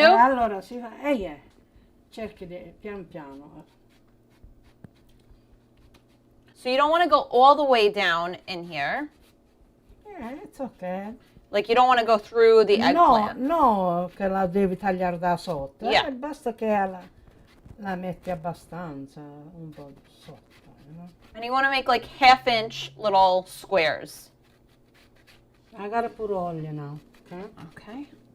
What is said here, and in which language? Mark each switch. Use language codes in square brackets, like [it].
[it] Allora si fa, cerchi di pian piano. [en] So you don't want to go all the way down in here. Yeah, it's okay. Like you don't want to go through the eggplant. [it] No, che la devi tagliare da sotto. [en] Yeah. [it] Basta che la metti abbastanza, un po' sotto. [en] And you want to make like 1/2-inch little squares. I gotta put oil now. Okay.